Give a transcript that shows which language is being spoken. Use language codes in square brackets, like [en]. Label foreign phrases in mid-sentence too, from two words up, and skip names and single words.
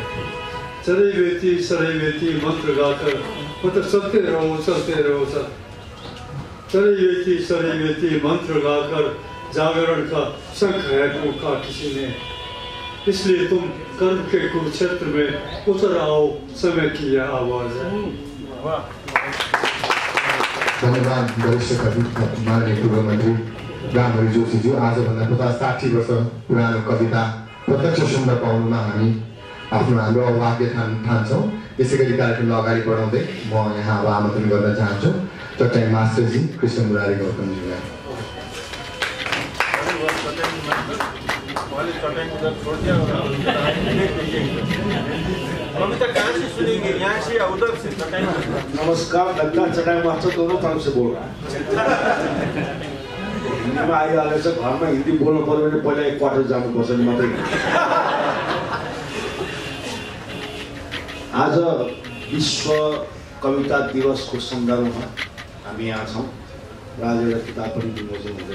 [hi] चढ़ई बेती मंत्र गाकर, मतलब चलते रहो सब। चढ़ई बेती मंत्र गाकर जागरण का शंख है फूंका किसी ने। इसलिए तुम कर्म के कुरुक्षेत्र में उतर आओ, समय की यह आवाज है। [ne] धन्यवाद वरिष्ठ कवि माननीय पूर्व मन्त्री रामहरि जोशीज्यू। आजभन्दा 50-60 वर्ष पुरानो कविता प्रत्यक्ष सुन्न पाउनुमा हामी हाम्रो अभाग्य ठान्छौँ। त्यसै गरी कार्यक्रमलाई अगाडि बढाउँदै म यहाँ अब आमन्त्रण गर्न चाहन्छु चट्याङ मास्टरजी कृष्ण मुरारी गौतमजीलाई। [hi] नमस्कार, मैं चट्याङ मास्टर दोनों तरफ से बोल रहा है। [ne] हिन्दीमा आइहालेछ, घरमा हिन्दी बोल्नु पर्यो भने पहिला एक क्वार्टर जानुपर्छ नि मात्रै। आज विश्व कविता दिवसको सन्दर्भमा हामी यहाँ छौँ र आज एउटा किताब पनि विमोचन हुँदैछ।